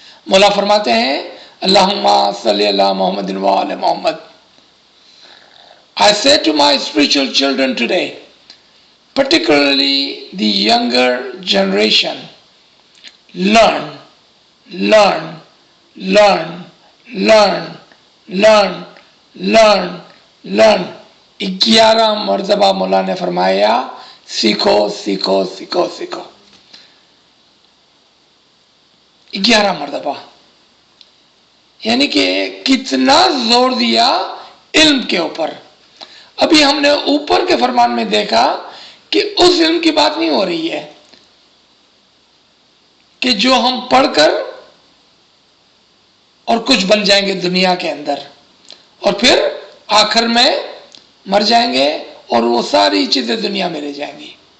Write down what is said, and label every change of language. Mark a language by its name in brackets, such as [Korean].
[Hindi] मौला फरमाते हैं, [Arabic] अल्लाहुम्मा सल्ली अला मुहम्मदिन व आले मोहम्मद। [English] I say to my spiritual children today, particularly the younger generation, learn, learn, learn, learn, learn, learn, learn। [Hindi] 11 मरतबा मौला ने फरमाया, सीखो सीखो सीखो सीखो। 11 मरतबा, यानी कि कितना जोर दिया इल्म के ऊपर। अभी हमने ऊपर के फरमान में देखा कि उस इल्म की बात नहीं हो रही है कि जो हम पढ़कर और कुछ बन जाएंगे दुनिया के अंदर और फिर आखिर में मर जाएंगे और वो सारी चीजें दुनिया में रह जाएंगी।